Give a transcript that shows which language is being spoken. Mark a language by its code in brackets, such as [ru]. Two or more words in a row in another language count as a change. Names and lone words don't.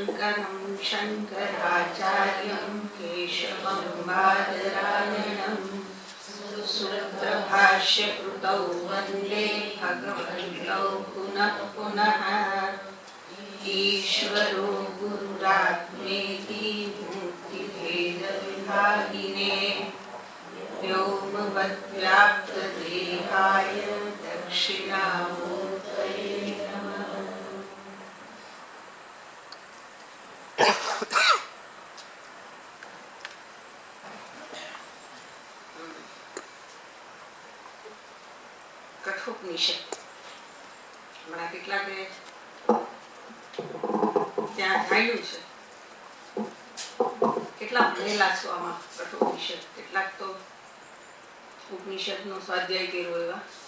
[sa] शङ्करं शङ्कराचार्यं केशवं बादरायणं सूत्रभाष्यकृतौ वन्दे भगवन्तौ पुनः पुनः। ईश्वरो गुरुरात्मेति मूर्तिभेदविभागिने व्योमवद्व्याप्तदेहाय दक्षिणामूर्तये नमः। [gu] કઠોપનિષદ હમણાં કેટલાકે ત્યાં જાણ્યું છે, કેટલા ભણેલા છો આમાં કઠોપનિષદ, કેટલાક તો ઉપનિષદનો સ્વાધ્યાય કર્યો એવા.